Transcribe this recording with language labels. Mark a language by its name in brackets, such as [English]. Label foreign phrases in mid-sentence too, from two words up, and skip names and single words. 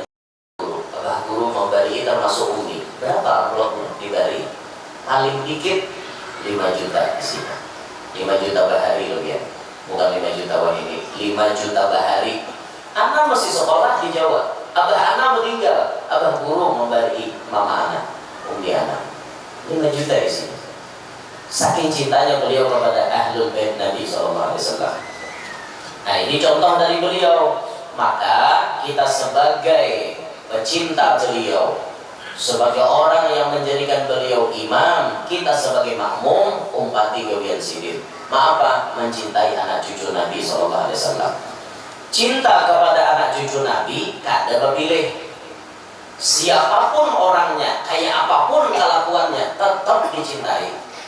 [Banjar] Abah Guru memberi termasuk Umi. Berapa amplopnya diberi? Paling dikit 5 juta isinya. 5 juta bahari loh ya. Bukan 5 juta ini. 5 juta bahari. Anak masih sekolah di Jawa. Abah anak meninggal. Abah Guru memberi mama anak, Umi anak. 5 juta isinya. Saking cintanya beliau kepada Ahlul Bait Nabi SAW. Nah ini contoh dari beliau. Maka kita sebagai pecinta beliau, sebagai orang yang menjadikan beliau imam, kita sebagai makmum umpati gawian sidin. Apa? Mencintai anak cucu Nabi SAW. Cinta kepada anak cucu Nabi kada berpilih. Siapapun orangnya, kayak apapun kelakuannya, tetap dicintai.